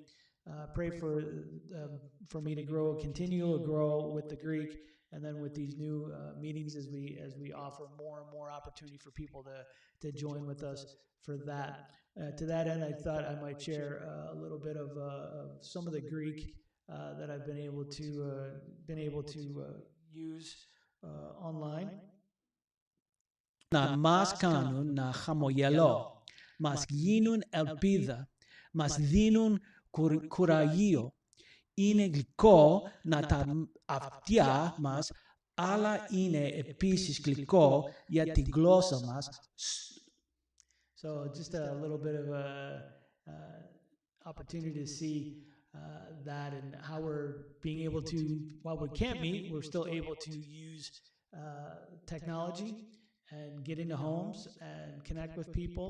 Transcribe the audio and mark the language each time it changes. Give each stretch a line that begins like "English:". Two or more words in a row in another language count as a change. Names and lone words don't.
English: Pray for me to continue to grow with the Greek, and then with these new meetings, as we offer more and more opportunity for people to join with us for that. To that end, I thought I might share a little bit of some of the Greek that I've been able to use online.
Greek: Να μας κάνουν να χαμογελώ, μας γίνουν ελπίδα, μας δίνουν κουράγιο. Είναι γλυκό να τα αυτιά μας, αλλά είναι επίσης γλυκό για τη γλώσσα μας.
English: So just a little bit of a opportunity to see that, and how we're being able to, while we can't meet, we're still able to use technology and get into homes and connect with people.